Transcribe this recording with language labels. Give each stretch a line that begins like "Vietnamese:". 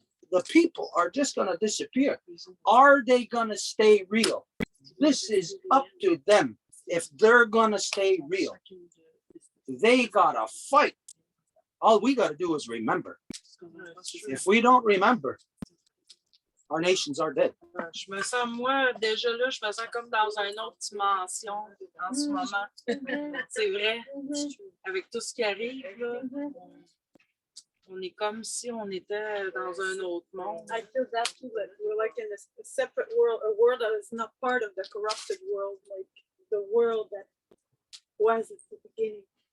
English: The people are just going to disappear. Are they going to stay real? This is up to them. If they're going to stay real, they got to fight. All we got to do is remember. If we don't remember, our nations are dead.
French: Je me sens, moi, déjà là, je me sens comme dans une autre dimension en ce moment. C'est vrai. Avec tout ce qui arrive, là, on est comme si on était dans un autre monde.
English: I feel that too, that we're like in a separate world, a world that is not part of the corrupted world, like the world that was at the beginning.